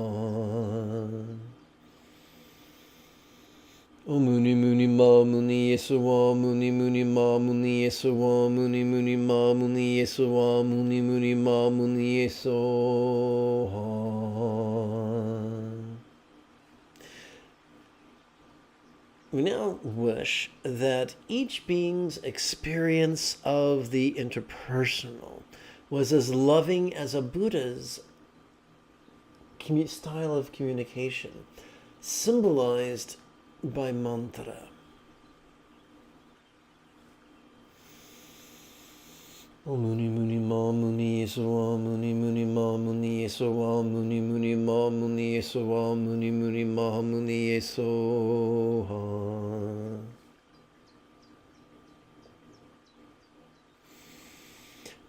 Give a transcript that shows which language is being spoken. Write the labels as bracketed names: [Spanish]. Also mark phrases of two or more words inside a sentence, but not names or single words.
[Sanskrit] O Muni Muni Ma Muni Yesuwa Muni Muni Ma Muni Yesuwa Muni Muni Ma Muni Yesuwa Muni Muni Ma Muni Yesuwa. [English] We now wish that each being's experience of the interpersonal was as loving as a Buddha's style of communication, symbolized by mantra. [Sanskrit] O Muni Muni Ma Muni Yesuwa Muni Muni Ma Muni Yesuwa Muni Muni Ma Muni Yesuwa Muni Muni Ma Muni Yesuwa.